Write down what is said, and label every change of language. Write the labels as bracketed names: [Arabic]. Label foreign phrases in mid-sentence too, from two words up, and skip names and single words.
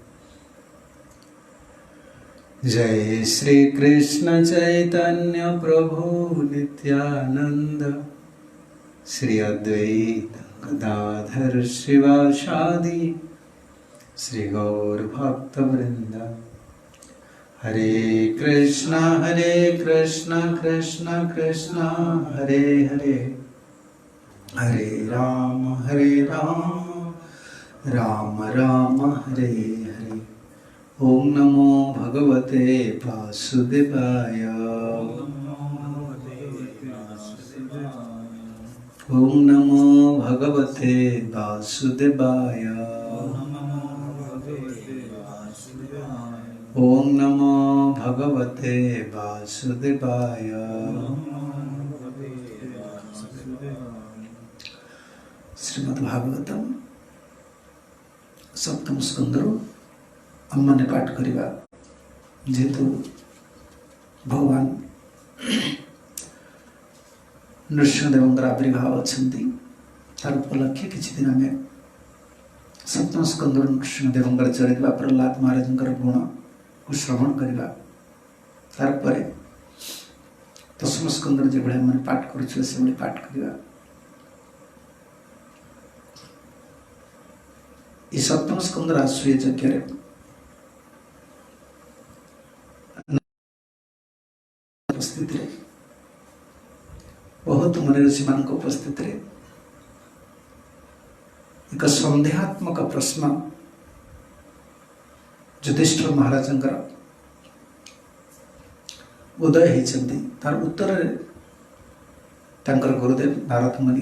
[Sanskrit] जय श्री कृष्ण चैतन्य प्रभु नित्यानंद श्री अद्वैत गदाधर शिवासादि श्री गौर भक्त वृंद। हरे कृष्ण कृष्ण कृष्ण हरे हरे हरे राम राम राम हरे हरे। ओम नमो भगवते वासुदेवाय। ओम नमो भगवते वासुदेवाय। ओम नमो भगवते वासुदेवाय। [Odia] ଶ୍ରୀମଦ୍ଭାଗବତମ ସପ୍ତମ ସ୍କନ୍ଦର ଆମନେ ପାଠ କରିବା। ଯେତୁ ଭଗବାନ ନୃସିଂହଦେବଙ୍କର ଆବିର୍ଭାବ ଅଛନ୍ତି ତାର ଉପଲକ୍ଷେ କିଛି ଦିନ ଆମେ ସପ୍ତମ ସ୍କନ୍ଦର ନୃସିଂହଦେବଙ୍କର ଚରିତ୍ର ପ୍ରହଲାଦ ମହାରାଜଙ୍କର ଗୁଣ କୁ ଶ୍ରବଣ କରିବା। ତାର ପରେ ଦଶମ ସ୍କନ୍ଦର ଯେ ଭଲେ ମାନେ ପାଠ କରୁଛୁ ସେ ଭଲେ ପାଠ କରିବା। ଏଇ ସପ୍ତମ ସ୍କନ୍ଦର ଆଶ୍ରୟ ଯଜ୍ଞ ରେ ଉପସ୍ଥିତ ରେ ବହୁତ ମୁନି ଋଷି ମାନ ଉପସ୍ଥିତ ରେ ଏକ ସନ୍ଦେହାତ୍ମକ ପ୍ରଶ୍ନ ଯୁଧିଷ୍ଠିର ମହାରାଜ ଉଦୟ ହୋତି ତାର ଉତ୍ତର ଗୁରୁଦେବ ନାରଦ ମୁନି